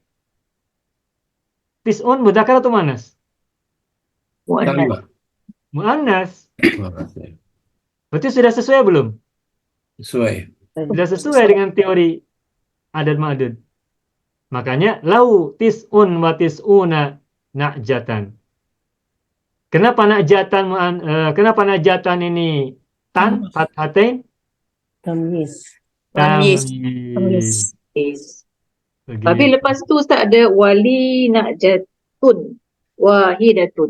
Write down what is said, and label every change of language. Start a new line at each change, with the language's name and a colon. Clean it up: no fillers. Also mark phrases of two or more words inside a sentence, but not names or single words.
Arabic: Tis'un mudzakkar atau muannas? Muannas.
Indonesian: Berarti sudah sesuai belum? Sesuai. Sudah sesuai dengan teori
Arabic: adat ma'dud. Makanya lau tis'un wa tis'una na'jatan.
Indonesian: Kenapa na'jatan ini tan fathatain? Tamyiz.
Malay: Tapi lepas tu Ustaz ada
Arabic: wali na'jatun wahidatun.